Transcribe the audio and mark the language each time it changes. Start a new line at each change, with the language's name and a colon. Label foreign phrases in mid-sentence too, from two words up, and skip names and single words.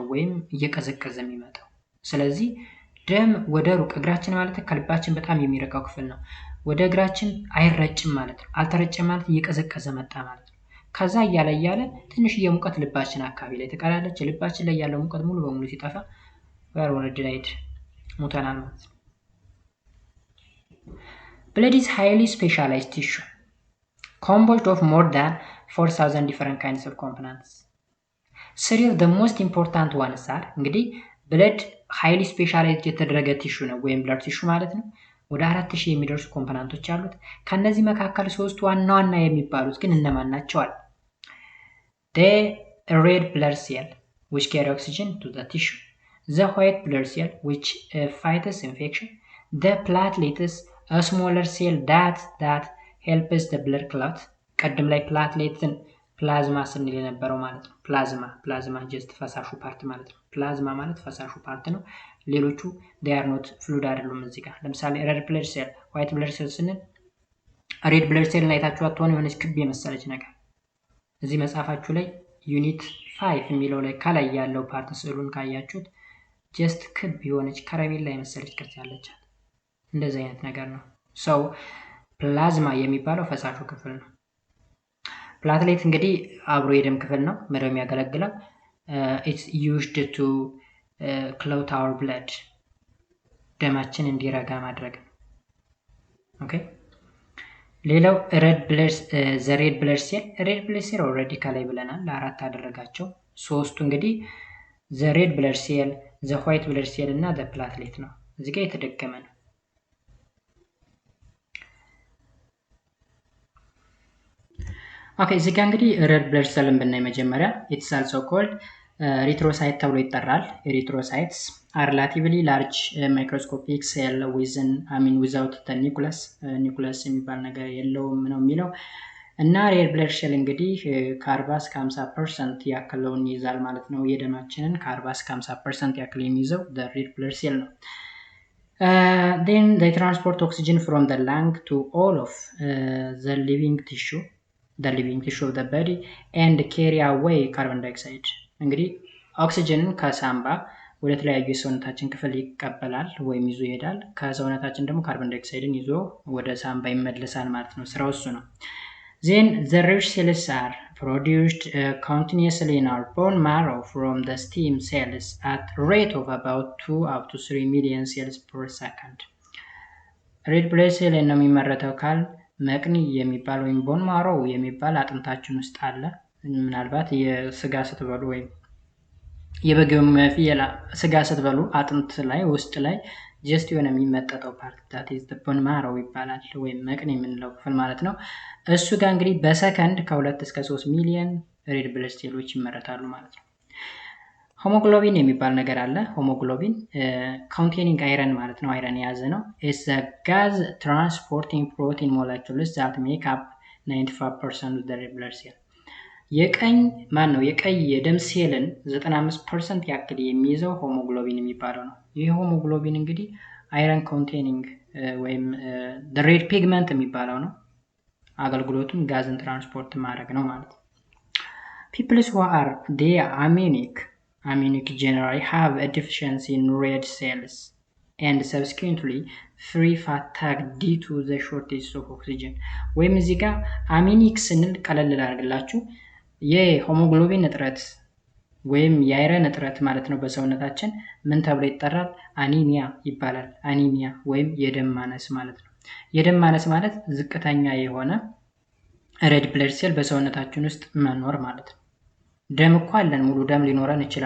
Amharic: ወይም እየቀዘቀዘ የሚመጣው። ስለዚህ ደም ወደ ሩቅ እግራችን ማለት ከልባችን በጣም የሚርቀው ክፍል ነው። ወደ እግራችን አይረጭም ማለት ነው። አልተረጨም ማለት እየቀዘቀዘ መጣ ማለት ነው። ከዛ እያለ ትንሽ የሙቀት ልባችን አካባቢ ላይ ተቀራለች። ልባችን ላይ ያለው ሙቀት ሙሉ በሙሉ ሲጠፋ ወር ወርድ ላይድ ሙተናል ማለት ነው።
English: Blood is highly specialized tissue composed of more than 4000 different kinds of components. Three of the most important ones are
Amharic: እንግዲህ
English: blood highly specialized
Amharic: የተደረገ ቲሹ ነው ወይም ብለድ ቲሹ ማለት ነው። ወደ 4000 የሚደርሱ ኮምፖነንቶች አሉት። ከነዚህ መካከል ሶስቱ ዋና ዋና የሚባሉት ግን እነማን ናቸው?
English: the red blood cell which carry oxygen to the tissue, the white blood cell which fights infection, the platelets a smaller cell that helps the blood clot.
Amharic: ቀደም ላይ ፕላትሌትን ፕላዝማ ስንል የነበረው ማለት ነው። ፕላዝማ ጀስት ፈሳሹ ፓርት ማለት ነው። ፕላዝማ ማለት ፈሳሹ ፓርት ነው። ሌሎቹ
English: they are not fluid
Amharic: አይደሉም። እዚህ ጋር ለምሳሌ
English: red blood cell white blood cell
Amharic: ስንል
English: red blood cell
Amharic: ላይ ታችሁ አትሆን የሆነች ክብ የመሰለች ነገር እዚህ መጽሐፋችሁ ላይ ዩኒት 5 የሚለው ላይ ከላይ ያለው ፓርት ስዕሉን ካያችሁት ጀስት ክብ የሆነች ከረሜላ የመሰለች ቅርጽ ያለቻት እንደዚህ አይነት ነገር ነው። ሰው ፕላዝማ የሚባለው ፈሳሹ ክፍል ነው። ፕላትሌት እንግዲህ አብሮ የደም ክፍል ነው። ምንድነው የሚያገለግለው?
English: it's used to clot our blood
Amharic: ደማችን እንዲረጋ ማድረግ ነው። ኦኬ ሌላው
English: red blood cell
Amharic: ኦልሬዲ ከላይ ብለናል። ለአራት አደረጋቸው። ሶስቱ እንግዲህ
English: the red blood cell, the white blood cell
Amharic: እና
English: the platelet
Amharic: ነው። እዚህ ጋር የተደገመ ነው። ኦኬ እዚህ ጋር እንግዲህ
English: red blood cell
Amharic: ብናይ መጀመሪያ
English: it's also called
Amharic: ኤሪትሮሳይት ተብሎ ይጠራል።
English: erythrocytes are relatively large microscopic cell without the nucleus
Amharic: የሚባል ነገር የለውም ነው የሚለው እና
English: red blood cell
Amharic: እንግዲህ ከ40 እስከ 50% ያክለውን ይይዛል ማለት ነው። የደማችንን ከ40 እስከ 50% ያክል የሚይዘው
English: the red blood cell ነው። Then they transport oxygen from the lung to all of the living tissue of the body and carry away carbon dioxide.
Amharic: እንግዲህ ኦክሲጅንን ከሳምባ ወደ ተለያዩ የሰውነታችን ክፍል ይቀበላል ወይም ይዞ ይሄዳል። ከሰውነታችን ደግሞ ካርቦን ዳይኦክሳይድን ይዞ ወደ ሳምባ ይመለሳል ማለት ነው። ስራው እሱ ነው።
English: Then the red cells are produced continuously in our bone marrow from the stem cells at rate of about 2 up to 3 million cells per second. red blood cell
Amharic: ነው የሚመረተው ካል መቅኒ የሚባል ወይም
English: bone marrow
Amharic: የሚባል አጥንታችን ውስጥ አለ። ምናልባት የስጋ ስትበሉ ወይም የበግም ፍየላ ስጋ ስትበሉ አጥንት ላይ ውስጥ ላይ ጀስት የሆነ የሚመጠጠው ፓርት
English: that is the bone marrow
Amharic: ይባላል ወይም መቅኒ የምንለው ክፍል ማለት ነው። እሱ ጋር እንግዲህ በሰከንድ ከ2 እስከ 3 ሚሊዮን
English: red blood cells
Amharic: ይመረታሉ ማለት ነው። ሆሞግሎቢን የሚባል ነገር አለ። ሆሞግሎቢን
English: containing iron
Amharic: ማለት ነው። አይረን የያዘ ነው።
English: it's a gas transporting protein molecules that make up 95% of the red blood cell.
Amharic: የቀይ የደም ሴልን 95% ያክል የሚይዘው ሆሞግሎቢን የሚባለው ነው። ይህ ሆሞግሎቢን እንግዲህ አይረን
English: containing ወይም the red pigment
Amharic: የሚባለው ነው። አገልግሎቱም ጋዝን ትራንስፖርት ማድረግ ነው ማለት ነው።
English: people who are they anemic generally have a deficiency in red cells and subsequently free fatigue due to the shortage of oxygen.
Amharic: ወይም እዚህ ጋር አሚኒክ ስንል ቀለል ላድርግላችሁ የሆሞግሎቢን እጥረት ወይም የአይረን እጥረት ማለት ነው በሰውነታችን ምን ተብሎ ይጠራል? አኒሚያ ይባላል። አኒሚያ ወይም የደም ማነስ ማለት ነው። የደም ማነስ ማለት ዝቅተኛ የሆነ
English: red blood cell
Amharic: በሰውነታችን ውስጥ መኖር ማለት ነው። ደም እኮ አለን፣ ሙሉ ደም ሊኖረን ይችላል፣